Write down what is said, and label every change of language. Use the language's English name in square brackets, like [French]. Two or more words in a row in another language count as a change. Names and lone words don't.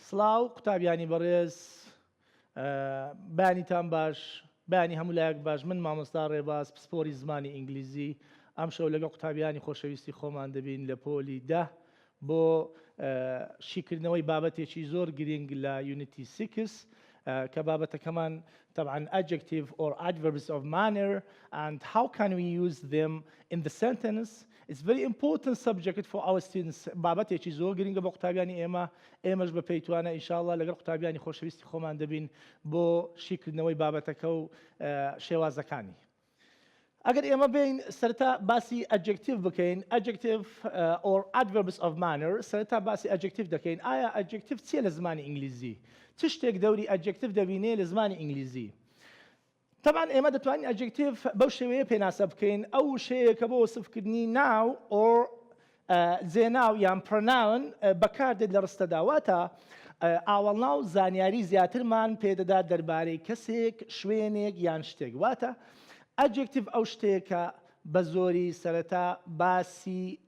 [Central Kurdish] سڵاو قوتابیانی بەڕێز بانیتان باش بانی هەموو لایەک باش من مامۆستا ڕێباز پسپۆری زمانی ئینگلیزی ئەم شەو لەگەڵ قوتابیانی خۆشەویستی خۆمان دەبین لە پۆلی 10 بۆ شیکردنەوەی بابەتێکی زۆر گرنگ لە یونیتی 6 کە بابەتەکەمان طبعا [English] adjective or adverbs of manner and how can we use them in the sentence. It's very important subject for our students. [Central Kurdish] بابەتێکی زۆر گرنگە بۆ قوتابیانی ئێمەش بە پێیتوانە ئینشاءالله لەگەڵ قوتابیانی خۆشەویستی خۆمان دەبین بۆ شیکردنەوەی بابەتەکە و شێوازەکانی. ئەگەر ئێمە بین سەرەتا باسی adjective بکەین [English] adjective or adverbs of manner [Central Kurdish] سەرەتا باسی adjective دەکەین. ئایا adjective چیە لە زمانی ئینگلیزی؟ چ شتێک دەوری adjective دەبینێ لە زمانی ئینگلیزی؟ طبعا ئێمە دەتوانین adjective بەو شێوەیە پێناسە بکەین ئەو شەیەکە بۆ وەسفکردنی ناو or جێناو یان pronoun بەکاردێت لە ڕستەدا واتە ئاوەڵناو زانیاری زیاترمان پێدەدا دەربارەی کەسێک شوێنێک یان شتێک واتە adjective ئەو شتێکە بە زۆری سەرەتا باسی